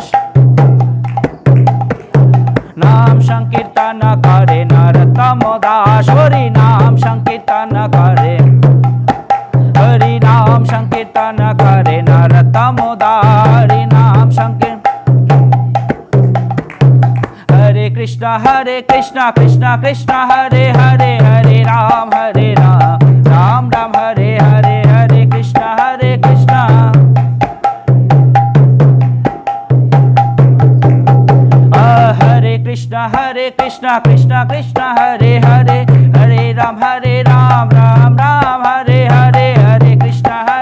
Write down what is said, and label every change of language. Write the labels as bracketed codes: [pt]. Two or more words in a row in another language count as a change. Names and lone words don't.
[bn] নাম সংকীর্তন করে নরতম দাস হরি নাম সংকীর্তন করে হরি নাম সংকীর্তন করে নরতম দাস হরি নাম সংকীর্তন [sa] হরে কৃষ্ণ কৃষ্ণ কৃষ্ণ হরে হরে হরে রাম রাম রাম হরে হরে হরে কৃষ্ণ হরে কৃষ্ণ कृष्ण कृष्ण कृष्ण हरे हरे हरे राम राम राम हरे हरे हरे कृष्ण